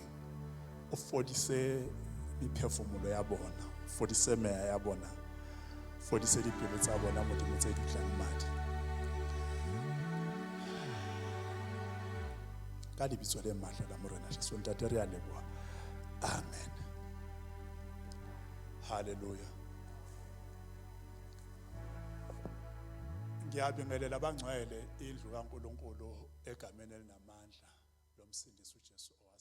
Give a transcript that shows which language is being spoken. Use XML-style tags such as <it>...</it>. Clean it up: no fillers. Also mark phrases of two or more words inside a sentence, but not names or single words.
<st>O fodise diphefumulo ya bona, fodise meya ya bona, fodise dipelo tsa bona Modimo tse dutlang madi. Ka lebitso le matla la morena Jesu ntate re a leboha. Amen. Hallelujah.</st> <zu>Ngiyabingelela bangcwele indlu kaNkulunkulu egameni elinamandla lomsindisi uJesu.</zu>